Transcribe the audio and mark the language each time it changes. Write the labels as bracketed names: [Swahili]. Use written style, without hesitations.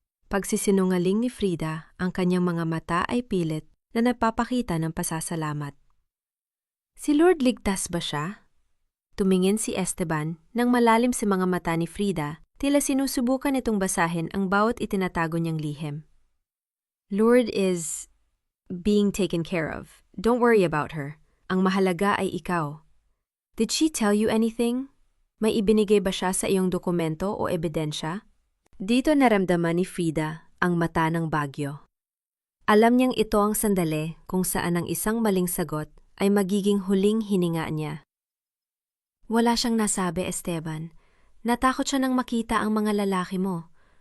[Filipino] Pagsisinungaling ni Frida, ang kanyang mga mata ay pilit na nagpapakita ng pasasalamat. Si Lord ligtas ba siya? Tumingin si Esteban nang malalim sa mga mata ni Frida, tila sinusubukan itong basahin ang bawat itinatago niyang lihim. [English] Lord is being taken care of. Don't worry about her. [Filipino] Ang mahalaga ay ikaw. [English] Did she tell you anything? [Filipino] May ibinigay ba siya sa iyong dokumento o ebidensya? Dito naramdaman ni Frida ang mata ng bagyo. Alam niyang ito ang sandali kung saan ang isang maling sagot ay magiging huling hininga niya. Wala siyang nasabi, Esteban. Natakot siya nang makita ang mga lalaki mo.